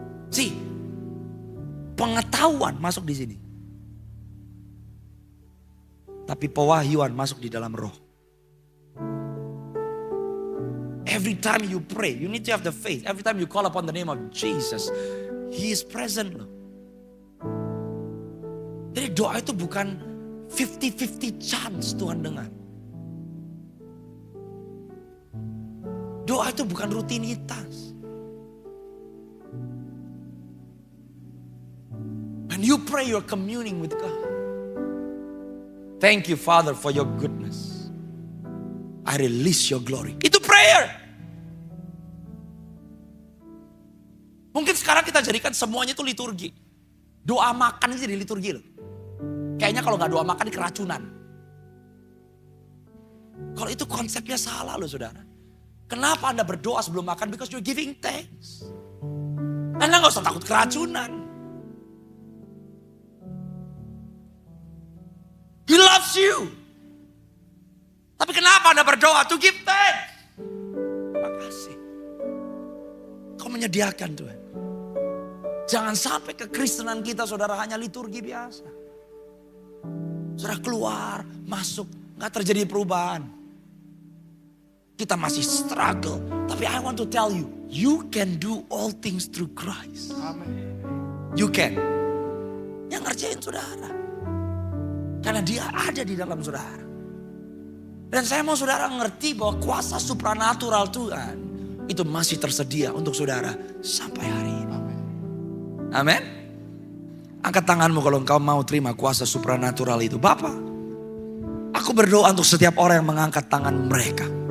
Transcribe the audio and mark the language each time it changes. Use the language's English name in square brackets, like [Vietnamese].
[Indonesian] See, pengetahuan masuk di sini. Tapi pewahyuan masuk di dalam roh. [English] Every time you pray, you need to have the faith. Every time you call upon the name of Jesus, He is present loh. [Indonesian] Jadi doa itu bukan 50-50 chance Tuhan dengar. Doa itu bukan rutinitas. [English] When you pray, you're communing with God. Thank you, Father, for your goodness. I I release your glory. Itu prayer. [Indonesian] Mungkin sekarang kita jadikan semuanya itu liturgi. Doa makan itu jadi liturgi loh. Kayaknya kalau gak doa makan keracunan. Kalau itu konsepnya salah loh saudara. Kenapa Anda berdoa sebelum makan? [English] Because you're giving thanks. [Indonesian] Anda gak usah takut keracunan. [English] He loves you. [Indonesian] Tapi kenapa Anda berdoa? [English] To give thanks. [Indonesian] Terima kasih. Kau menyediakan Tuhan. Jangan sampai kekristenan kita saudara hanya liturgi biasa. Saudara keluar, masuk, gak terjadi perubahan. Kita masih struggle. [English] Tapi I want to tell you, you can do all things through Christ. [Indonesian] Amen. [English] You can. [Indonesian] Yang ngerjain saudara. Karena dia ada di dalam saudara. Dan saya mau saudara ngerti bahwa kuasa supranatural Tuhan itu masih tersedia untuk saudara sampai hari ini. Amin. Angkat tanganmu kalau engkau mau terima kuasa supranatural itu. Bapa, aku berdoa untuk setiap orang yang mengangkat tangan mereka.